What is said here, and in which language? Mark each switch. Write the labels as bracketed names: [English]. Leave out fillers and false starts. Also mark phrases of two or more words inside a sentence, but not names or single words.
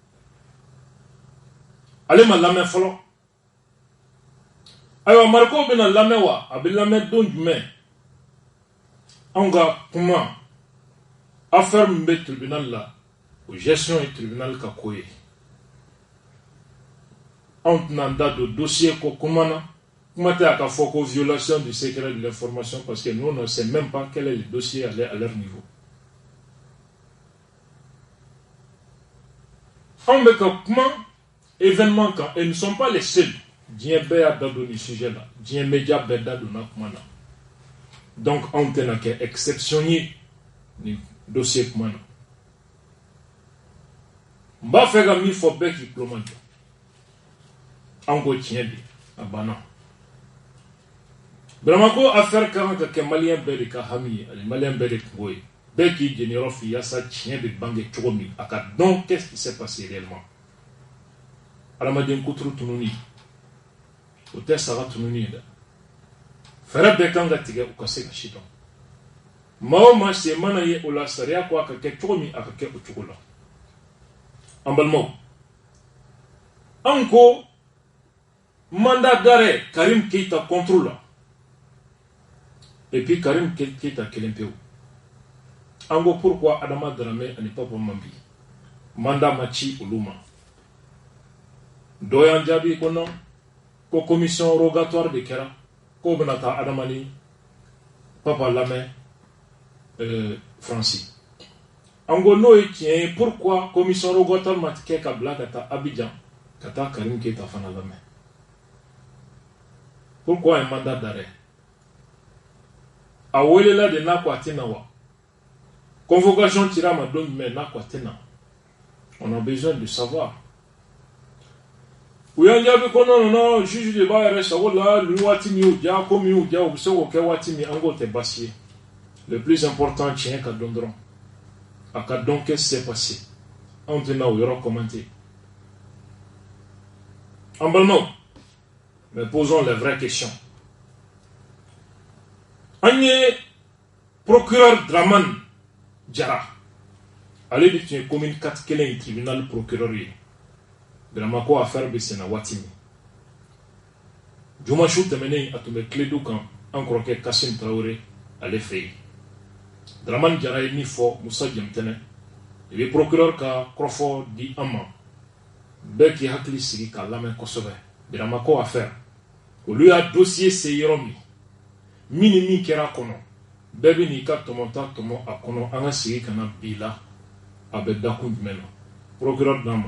[Bambara] ale ma lamɛn fɔlɔ ayiwa Mariko bɛna lamɛn wa a bɛ lamɛn don jumɛn anw ka kuma affaire min bɛ tribunal la o gestion ye tribunal ka ko ye anw tɛna an da don dossier ko kuma na kuma tɛ a ka fɔ ko [French] violation du secret de l'information parce que nous on ne sait même pas quel est le dossier à leur niveau [Bambara] anw bɛ ka kuma événement kan [French] et nous ne sommes pas les seuls [Bambara] diɲɛ bɛɛ y'a da don nin sujet la diɲɛ média bɛɛ da donna kuma na donc anw tɛna kɛ exception ye nin dossier kuma na n b'a fɛ ka min fɔ bɛɛ k'i tulo majɔ an ko tiɲɛ bi a banna Birama ko affaire ka kan ka kɛ maliyɛn bɛɛ de ka hami ye ani maliyɛn bɛɛ de kungo ye bɛɛ k'i jeniyɔrɔ f'i yaasa tiɲɛ bɛ bange cogo min a ka dɔn [French] qu'est-ce qui s'est passé réellement [Bambara] adamaden kuturu tununi o tɛ saga tununi ye dɛ fɛrɛ bɛɛ kan ka tigɛ u ka se ka si dɔn maa o maa se mana ye o la sariya ko a ka kɛ cogo min a ka kɛ o cogo la an balimaw an ko [French] mandat d'arrêt Karim Keita contre la et puis [Bambara] Karim Keita kelen pewu an ko pourquoi Adama Daramɛ ani Papa Mambi mandat ma ci olu ma dɔ y'an jaabi ko non ko [French] commission rogatoire [Bambara] de kɛra ko bɛna taa adamani papa lamɛn Fransi an ko n'o ye tiɲɛ ye [French] pourquoi commission rogatoire [Bambara] ma kɛ ka bila ka taa Abidjan ka taa Karim Keita fana lamɛn [French] pourquoi un mandat d'arrêt [Bambara] a welela de n'a ko a tɛna wa convocation cira ma don jumɛn n'a ko a tɛna [French] on a besoin de savoir [Bambara] u y'an jaabi ko non juge de b'a yɛrɛ sago la ni waati min y'u diya ko min y'u diya u bɛ se k'o kɛ waati min an k'o tɛ baasi ye [French] le plus important [Bambara] tiɲɛ ka dɔn dɔrɔn a ka dɔn [French] qu'est-ce qui s'est passé [Bambara] anw tɛna o yɔrɔ commenter en balimaw [French] mais posons les vraies questions [Bambara] an ye procureur Dramane Jara ale de tun ye commune 4 kelen ye tribunal procureur ye vraiment ko affaire bɛ senna waati min juma su tɛmɛnen a tun bɛ tile du kan an kɔrɔkɛ Kasim Traoré ale fɛ yen Dramane Jara ye min fɔ Musa Jɛmtɛnɛ i bɛ procureur ka kɔrɔfɔ di an ma bɛɛ k'i hakili sigi k'a lamɛn kosɛbɛ vraiment ko affaire olu y'a dossier se yɔrɔ min min ni min kɛra a kɔnɔ bɛɛ bɛ n'i ka tɔmɔta tɔmɔ a kɔnɔ an ka sigi ka na bi la a bɛ dakun jumɛn na procureur d'an ma.